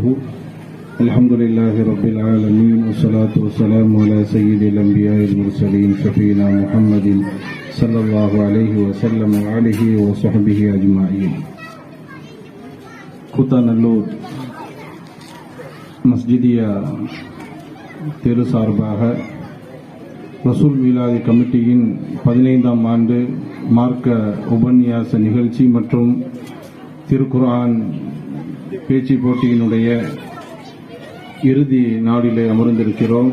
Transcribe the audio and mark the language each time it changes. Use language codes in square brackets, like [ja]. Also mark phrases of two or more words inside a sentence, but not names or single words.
[ar] الحمد لله رب العالمين والصلاة والسلام على سيد الأنبياء المرسلين شفينا محمد صلى الله عليه وسلم وعليه وصحبه أجمعين. [ta] கூத்தாநல்லூர் மஸ்ஜிதியா தெரு சார்பாக ரசூல் மீலாது கமிட்டியின் 15ஆம் ஆண்டு மார்க்க உபன்யாச நிகழ்ச்சி மற்றும் திருக்குர்ஆன் பேச்சு போட்டியினுடைய இறுதி நாளிலே அமர்ந்திருக்கிறோம்.